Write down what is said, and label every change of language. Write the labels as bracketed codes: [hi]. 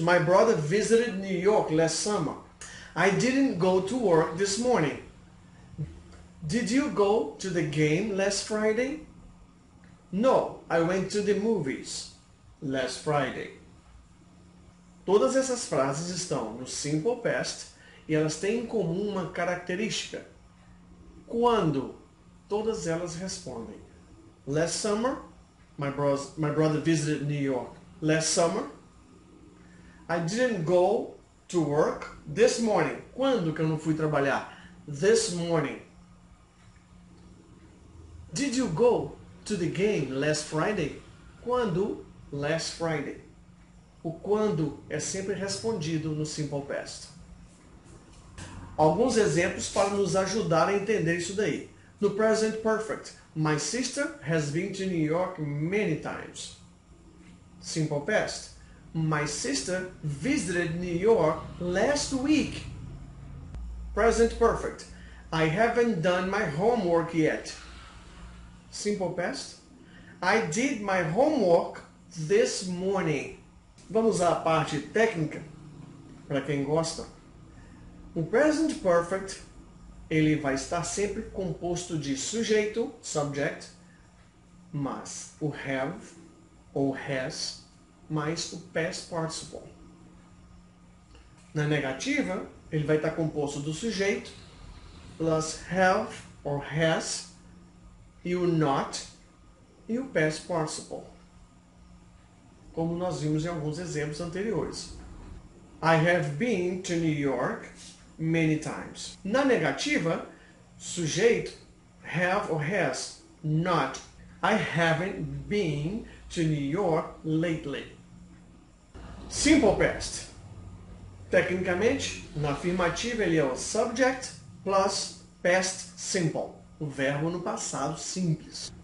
[en] My brother visited New York last summer. I didn't go to work this morning. Did you go to the game last Friday? No, I went to the movies last Friday. [pt] Todas essas frases estão no Simple Past e elas têm em comum uma característica. Quando? Todas elas respondem. [en] Last summer, my brother visited New York last summer. I didn't go to work this morning. [pt] Quando que eu não fui trabalhar? [en] This morning. Did you go to the game last Friday? [pt] Quando? [en] Last Friday. [pt] O quando é sempre respondido no simple past. Alguns exemplos para nos ajudar a entender isso daí. [en] No present perfect, my sister has been to New York many times. Simple past. My sister visited New York last week. Present perfect. I haven't done my homework yet. Simple past. I did my homework this morning. [pt] Vamos à parte técnica, para quem gosta. O present perfect, ele vai estar sempre composto de sujeito, subject, mas o have ou has, mais o past participle. Na negativa, ele vai estar composto do sujeito, plus have or has, e o not, e o past participle. Como nós vimos em alguns exemplos anteriores. [en] I have been to New York many times. [pt] Na negativa, sujeito, have or has, not. [en] I haven't been to New York lately. Simple past. [pt] Tecnicamente, na afirmativa ele é o subject plus past simple, o verbo no passado simples.